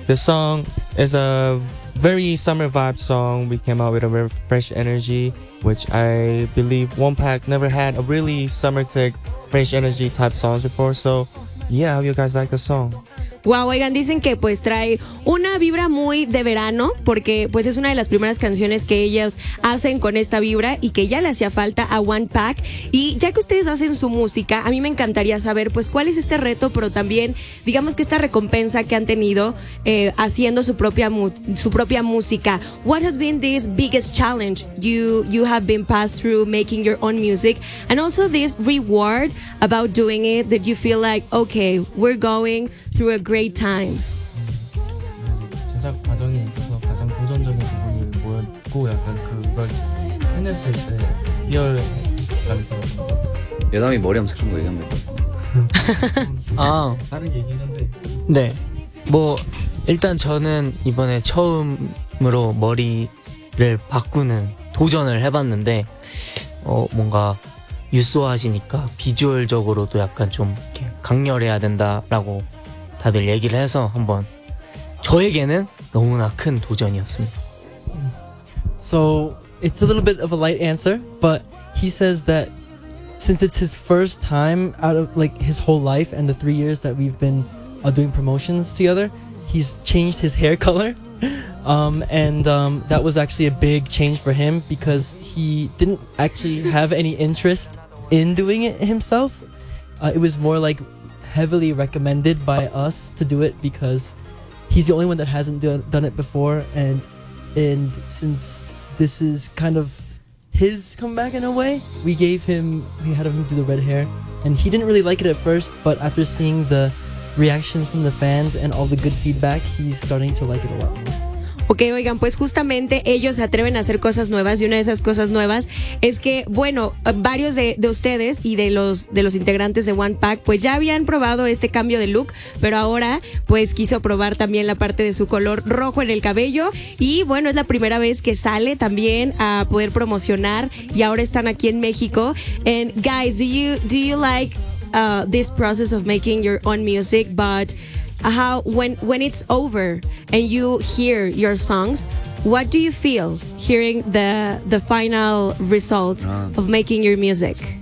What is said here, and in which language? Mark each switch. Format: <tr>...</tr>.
<en>This song is a very summer vibe song. We came out with a very fresh energy, which I believe Wonpak never had a really summer tech fresh energy type songs before. So yeah, how you guys like the song?</en> <es>Wow, oigan, dicen que pues trae una vibra muy de verano, porque pues es una de las primeras canciones que ellos hacen con esta vibra y que ya le hacía falta a Wonpak. Y ya que ustedes hacen su música, a mí me encantaría saber pues cuál es este reto, pero también digamos que esta recompensa que han tenido haciendo su propia música.</es> <en>What has been this biggest challenge you have been passed through making your own music? And also this reward about doing it, that you feel like, okay, we're going through a great time.</en> <ko>제작 과정에 있어서 가장 긍정적인 부분을 보였고 약간 그걸 해낼 수 있을 희열감이 들었어요. 여담이 머리 엄청 큰 거 얘기한 거 같아요. 다른 얘기인데. 네. 뭐 일단 저는 이번에 처음으로 머리를 바꾸는 도전을 해봤는데 뭔가 유소하시니까 비주얼적으로도 약간 좀 이렇게 강렬해야 된다라고 다들 얘기를 해서 한번 저에게는 너무나 큰 도전이었습니다.</ko> <en>So it's a little bit of a light answer, but he says that since it's his first time out of like his whole life and the 3 years that we've been doing promotions together, he's changed his hair color. That was actually a big change for him because he didn't actually have any interest in doing it himself. It was more like heavily recommended by us to do it because he's the only one that hasn't done it before, and since this is kind of his comeback in a way, we had him do the red hair, and he didn't really like it at first, but after seeing the reactions from the fans and all the good feedback, he's starting to like it a lot more.</en> <es>Ok, oigan, pues justamente ellos se atreven a hacer cosas nuevas, y una de esas cosas nuevas es que, bueno, varios de ustedes y de los integrantes de Wonpak pues ya habían probado este cambio de look, pero ahora pues quiso probar también la parte de su color rojo en el cabello, y bueno, es la primera vez que sale también a poder promocionar, y ahora están aquí en México.</es> <en>And guys, do you like this process of making your own music, but how when it's over and you hear your songs, what do you feel hearing the final result of making your music?</en>